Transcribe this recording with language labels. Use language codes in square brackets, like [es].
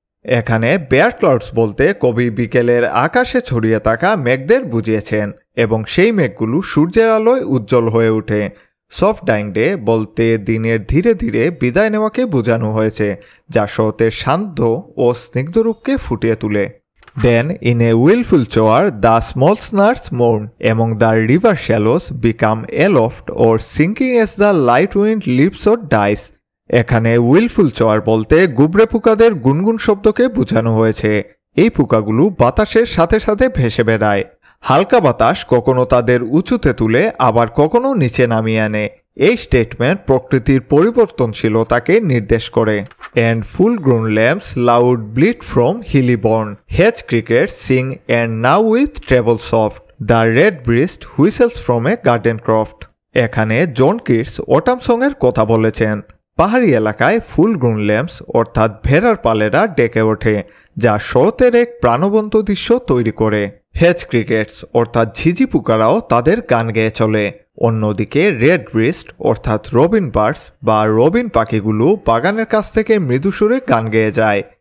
[bn] এখানে [en] barred clouds [bn] বলতে কবি বিকেলের আকাশে ছড়িয়ে থাকা মেঘদের বুঝিয়েছেন, এবং সেই মেঘগুলো সূর্যের আলোয় উজ্জ্বল হয়ে ওঠে। [en] soft dying day [bn] বলতে দিনের ধীরে ধীরে বিদায় নেওয়াকে বোঝানো হয়েছে, যা শরতের শান্ত ও স্নিগ্ধরূপকে ফুটিয়ে তোলে। [en] Then in a willful choir the small snarls mourn among the river shallows become aloft or sinking as the light wind leaps or dies। [bn] এখানে [en] wailful choir [bn] বলতে গুবরে পোকাদের গুনগুন শব্দকে বোঝানো হয়েছে। এই পোকাগুলো বাতাসের সাথে সাথে ভেসে বেড়ায়। হালকা বাতাস কখনো তাদের উঁচুতে তুলে আবার কখনো নিচে নামিয়ে আনে। এই স্টেটমেন্ট প্রকৃতির পরিবর্তনশীলতাকে নির্দেশ করে। [en] And full grown lambs loud bleat from hilly bourne, hedge crickets sing and now with treble soft, the red breast whistles from a garden croft। [bn] এখানে জন কিটস অটাম সঙের কথা বলেছেন। পাহাড়ি এলাকায় [en] full grown lambs [bn] অর্থাৎ ভেড়ার পালেরা ডেকে ওঠে, যা শরতের এক প্রাণবন্ত দৃশ্য তৈরি করে। হেজ ক্রিকেটস অর্থাৎ ঝিঝি পোকারাও তাদের গান গেয়ে চলে। অন্যদিকে রেড ব্রিস্ট অর্থাৎ রবিন বার্ডস বা রবিন পাখিগুলো বাগানের কাছ থেকে মৃদু সুরে গান গেয়ে যায়।